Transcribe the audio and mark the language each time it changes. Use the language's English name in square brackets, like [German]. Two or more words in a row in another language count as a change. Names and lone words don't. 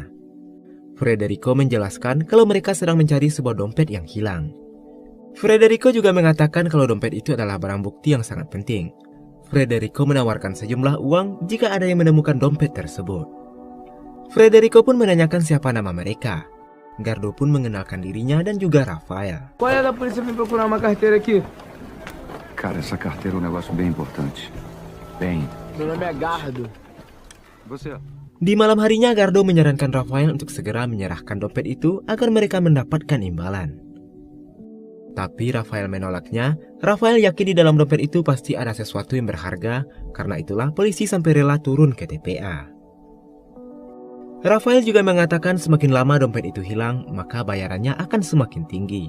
[Indonesian] Frederico menjelaskan kalau mereka sedang mencari sebuah dompet yang hilang. Frederico juga mengatakan kalau dompet itu adalah barang bukti yang sangat penting. Frederico menawarkan sejumlah uang jika ada yang menemukan dompet tersebut. Frederico pun menanyakan siapa nama mereka. Gardo pun mengenalkan dirinya dan juga Rafael. [Portuguese] Qual é da polícia vir procurar uma carteira aqui? Cara, essa carteira é um negócio bem importante. Bem... Meu nome é Gardo. Você... [Indonesian] Di malam harinya, Gardo menyarankan Rafael untuk segera menyerahkan dompet itu agar mereka mendapatkan imbalan. Tapi Rafael menolaknya. Rafael yakin di dalam dompet itu pasti ada sesuatu yang berharga, karena itulah polisi sampai rela turun ke TPA. Rafael juga mengatakan semakin lama dompet itu hilang, maka bayarannya akan semakin tinggi.